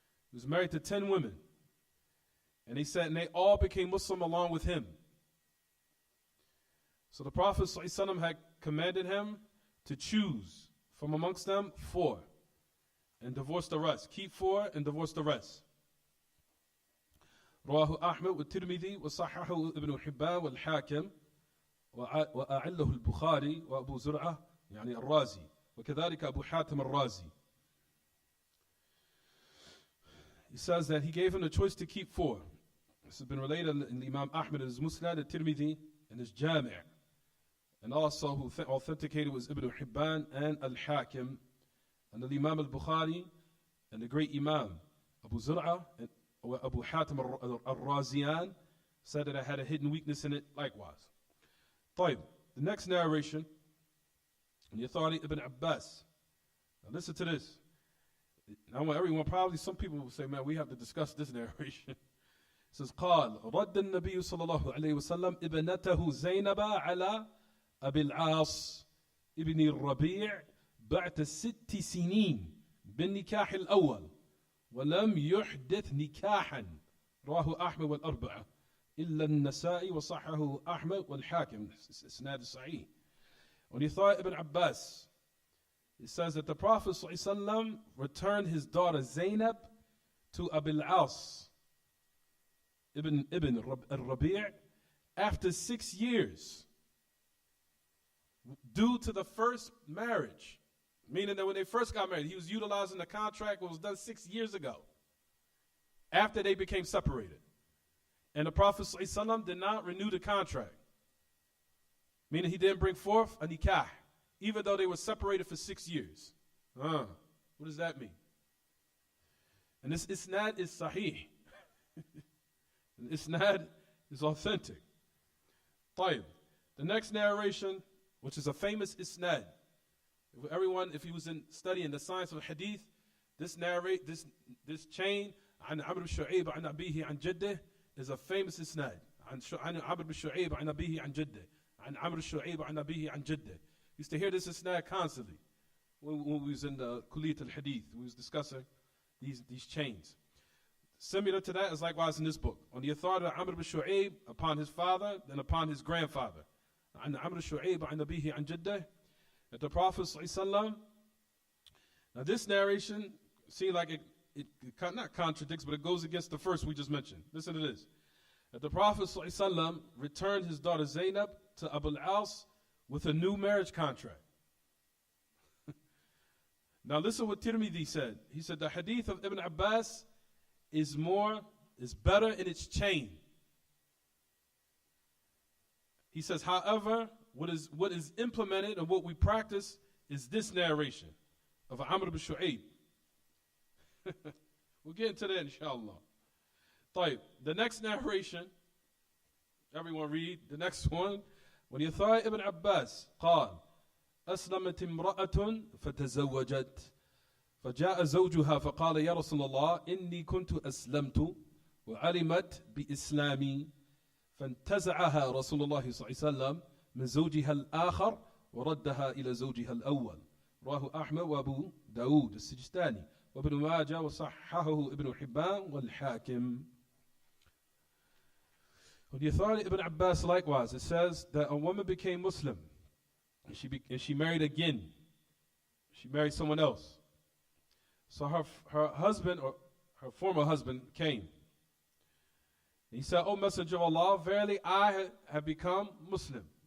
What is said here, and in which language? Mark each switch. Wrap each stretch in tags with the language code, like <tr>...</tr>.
<en>He was married to 10 women. And he said, and they all became Muslim along with him. So the Prophet ﷺ had commanded him to choose from amongst them 4 and divorce the rest. Keep 4 and divorce the rest.</en> <ar>رواه أحمد والترمذي وصححه ابن حبان والحاكم وأعله البخاري وأبو زرعة يعني الرازي وكذلك أبو حاتم الرازي.</ar> <en>He says that he gave him the choice to keep 4. This has been related in the Imam Ahmad in his Musnad, the Tirmidhi, and his Jami'. And also who authenticated was Ibn Hibban and Al-Hakim, and the Imam Al-Bukhari, and the great Imam Abu Zur'a, Abu Hatim Ar-Raziyan said that it had a hidden weakness in it likewise. طيب, the next narration, on the authority of Ibn Abbas. Now listen to this. I want everyone, probably some people will say, man, we have to discuss this narration. It says,</en> <ar>قال رد النبي صلى الله عليه وسلم ابنته زينب على أبي العاص ابن الربيع بعد 6 سنين بالنكاح الأول ولم يحدث نكاحا رواه أحمد والأربعة إلا النسائي وصححه أحمد والحاكم إسناد صحيح.</ar> <en>On the authority Ibn Abbas, it says that the Prophet ﷺ returned his daughter Zainab to Abil As ibn al-Rabi' after 6 years due to the first marriage. Meaning that when they first got married, he was utilizing the contract that was done 6 years ago after they became separated. And the Prophet ﷺ did not renew the contract. Meaning he didn't bring forth a nikah, even though they were separated for 6 years. What does that mean? And this isnad is sahih. Isnad is authentic. طيب. The next narration, which is a famous isnad. Everyone, if he was studying the science of hadith, this chain,</en> <ar>عن عمرو بن شعيب عن أبيه عن جده,</ar> <en>is a famous isnad.</en> <ar>عن عمرو بن شعيب عن أبيه عن جده. عن عمرو الشعيب عن أبيه عن جده.</ar> <en>Used to hear this isnad constantly when we was in the Kuliyat al-Hadith. We was discussing these chains. Similar to that is likewise in this book. On the authority of Amr ibn Shu'ayb upon his father, then upon his grandfather.</en> <ar>عن عمرو الشعيب عن أبيه عن جده.</ar> <en>That the Prophet ﷺ, now this narration seems like it not contradicts, but it goes against the first we just mentioned. Listen to this. That the Prophet ﷺ returned his daughter Zainab to Abu al-As with a new marriage contract. Now listen what Tirmidhi said. He said the hadith of Ibn Abbas is better in its chain. He says, however, what is implemented and what we practice is this narration of Amr ibn Shu'ayb. We'll get into that inshallah. طيب, the next narration, everyone read the next one. When the authority Ibn Abbas</en> <ar>قال أسلمت امرأة فتزوجت فجاء زوجها فقال يا رسول الله إني كنت أسلمت وعلمت بإسلامي فانتزعها رسول الله صلى الله عليه وسلم من زوجها الآخر وردها إلى زوجها الأول. رواه أحمد وأبو داود السجستاني وابن ماجه وصححه ابن حبان والحاكم.</ar> <en>On the authority of Ibn Abbas likewise, it says that a woman became Muslim and she married again. She married someone else. So her husband, or her former husband, came. He said, O Messenger of Allah, verily I have become Muslim.</en>